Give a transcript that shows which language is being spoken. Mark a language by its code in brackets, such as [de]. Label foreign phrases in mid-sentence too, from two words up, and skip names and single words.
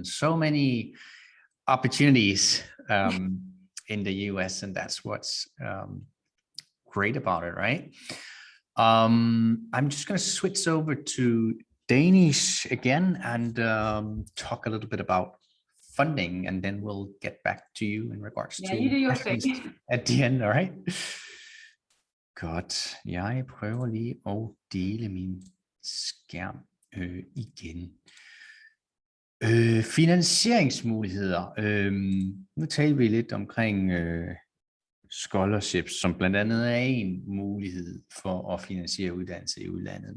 [en] So many opportunities in the US, and that's what's great about it, right? I'm just going to switch over to Danish again and talk a little bit about funding, and then we'll get back to you in regards to you do your thing at the end, all right? [da] Godt. Jeg prøver lige at dele min skærm igen. Finansieringsmuligheder. Nu taler vi lidt omkring scholarships, som blandt andet er en mulighed for at finansiere uddannelse i udlandet.